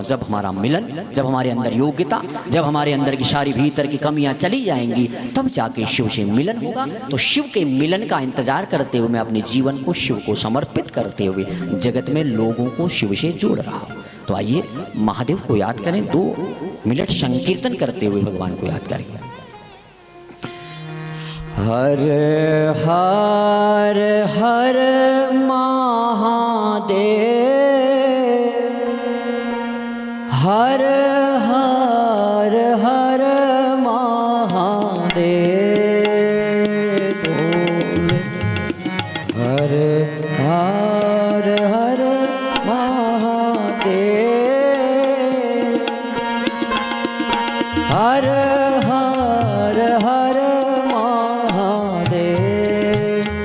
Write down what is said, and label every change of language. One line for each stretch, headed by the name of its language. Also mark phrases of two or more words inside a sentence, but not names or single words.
Hindi: जब हमारा मिलन, जब हमारे अंदर योग्यता, जब हमारे अंदर की सारी भीतर की कमियां चली जाएंगी, तब जाके शिव से मिलन होगा। तो शिव के मिलन का इंतजार करते हुए मैं अपने जीवन को शिव को समर्पित करते हुए जगत में लोगों को शिव से जोड़ रहा हूँ। तो आइए महादेव को याद करें, 2 मिनट संकीर्तन करते हुए भगवान को याद करें। हर हर हर महादेव, हर हर हर महादेव, हर हर हर महादेव, हर हर हर महादेव